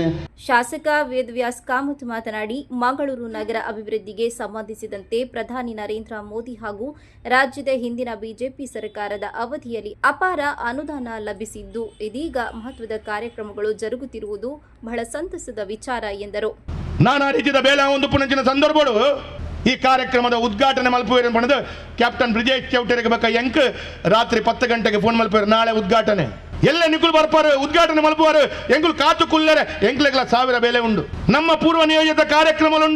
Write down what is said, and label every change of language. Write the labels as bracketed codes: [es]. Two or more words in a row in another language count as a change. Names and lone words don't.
[kn] ಶಾಸಕ ವೇದವ್ಯಾಸ ಕಾಮತ್ ಮಾತನಾಡಿ, ಮಂಗಳೂರು ನಗರ ಅಭಿವೃದ್ಧಿಗೆ ಸಂಬಂಧಿಸಿದಂತೆ ಪ್ರಧಾನಿ ನರೇಂದ್ರ ಮೋದಿ ಹಾಗೂ ರಾಜ್ಯದ ಹಿಂದಿನ ಬಿಜೆಪಿ ಸರ್ಕಾರದ ಅವಧಿಯಲ್ಲಿ ಅಪಾರ ಅನುದಾನ ಲಭಿಸಿದ್ದು, ಇದೀಗ ಮಹತ್ವದ ಕಾರ್ಯಕ್ರಮಗಳು ಜರುಗುತ್ತಿರುವುದು ಬಹಳ ಸಂತಸದ ವಿಚಾರ ಎಂದರು. [tcy] ನಾನಾ ರೀತಿಯ ಬೇಲ ಒಂದು ಪುನಂಚಿನ ಸಂದರ್ಭಗಳು ಈ ಕಾರ್ಯಕ್ರಮದ ಉದ್ಘಾಟನೆ ಮಲ್ಪುವೇರು ಪಣದು ಕ್ಯಾಪ್ಟನ್ ಬ್ರಿಜೇಶ್ ಚೌಟರಿಗೆ ಬೇಕ ಎಂಕ್ ರಾತ್ರಿ 10 ಗಂಟೆಗೆ ಫೋನ್ ಮಲ್ಪುವೇರು, ನಾಳೆ ಉದ್ಘಾಟನೆ ಎಲ್ಲ ನಿಕುಲ್ ಬರ್ಪಾರು, ಉದ್ಘಾಟನೆ ಮಲ್ಪುವಾರು ಎಂಕುಲ್ ಕಾತು ಕುಲ್ಲರೆ ಎಂಕ್ಲೆಗ್ಲ 1000 ಬೇಲೆ ಉಂಡು. ನಮ್ಮ ಪೂರ್ವ ನಿಯೋಜಿತ ಕಾರ್ಯಕ್ರಮಗಳುಂಡು.